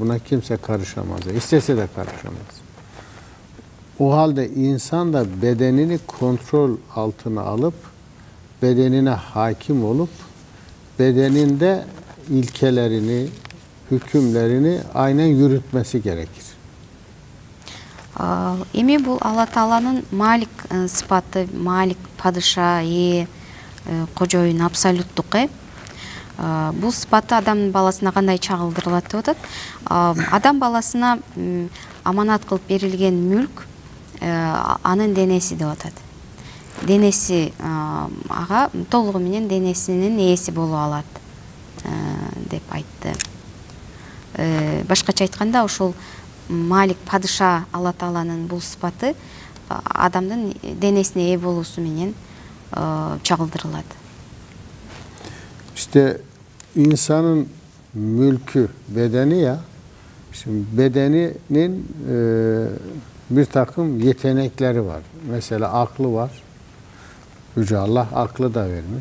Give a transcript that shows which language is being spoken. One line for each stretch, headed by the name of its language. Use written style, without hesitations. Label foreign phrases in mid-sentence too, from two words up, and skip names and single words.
Turkish: Buna kimse karışamaz. İstese de karışamaz. O halde insan da bedenini kontrol altına alıp, bedenine hakim olup, bedeninde ilkelerini, hükümlerini aynen yürütmesi gerekir.
Kyrgyz: Эми бул Алла Тааланын Малик сыпаты, Малик падыша, кожоюн, абсолюттук. Бул сыпаты адамдын баласына кандай чагылдырылат деп атат. Адам баласына аманат кылып берилген мүлк анын денеси деп атат. Денеси ага толугу менен денесинин ээси боло алат деп айтты. Башкача айтканда ошол Малик падыша Алла Тааланын бул сыпаты адамдын денесине ээ болуусу менен çağıldırılады.
Turkish: İşte insanın mülkü bedeni ya. Şimdi bedeninin bir takım yetenekleri var. Mesela aklı var. Yüce Allah aklı da vermiş.